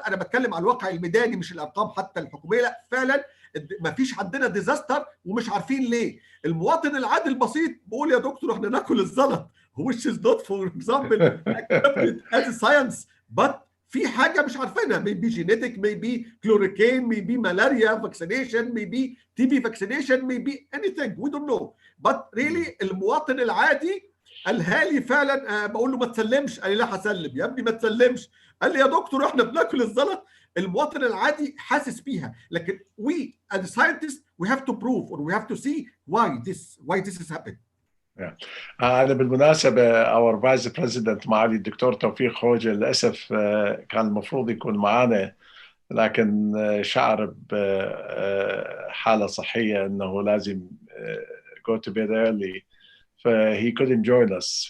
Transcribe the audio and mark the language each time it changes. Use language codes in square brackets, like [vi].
[ar] انا بتكلم على الواقع الميداني مش الارقام حتى الحكوميه. لا فعلا ما فيش عندنا ديزاستر ومش عارفين ليه. المواطن العادي البسيط بيقول يا دكتور احنا ناكل الزلط، [en] which is not for example accepted as a science, but [ar] في حاجه مش عارفينها. [en] maybe genetic, maybe chloroquine, maybe malaria vaccination, maybe TB vaccination, maybe anything, we don't know. but really [ar] المواطن العادي قالها لي فعلا. بقول له ما تسلمش، قال لي لا هسلم. يا ابني ما تسلمش، قال لي يا دكتور احنا بناكل الزلط. المواطن العادي حاسس بيها، لكن [en] we as scientists we have to prove or we have to see why this is happening. [ar] أنا بالمناسبة [en] our vice president [ar] معالي الدكتور توفيق خوجة للأسف كان المفروض يكون معنا، لكن شعر بحالة صحية أنه لازم [en] go to bed early, he couldn't join us.